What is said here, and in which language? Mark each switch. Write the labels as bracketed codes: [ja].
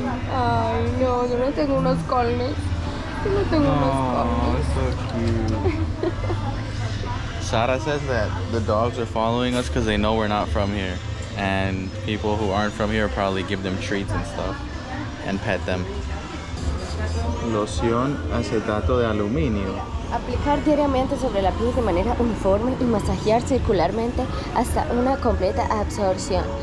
[es] Ay, no, yo no tengo unos colmes. Yo no tengo unos [en] Oh, [es] colmes. [en] so cute. Sara says that the dogs are following us because they know we're not from here. And people who aren't from here probably give them treats and stuff and pet them. [es] Loción acetato de aluminio. Aplicar diariamente sobre la piel de manera uniforme y masajear circularmente hasta una completa absorción.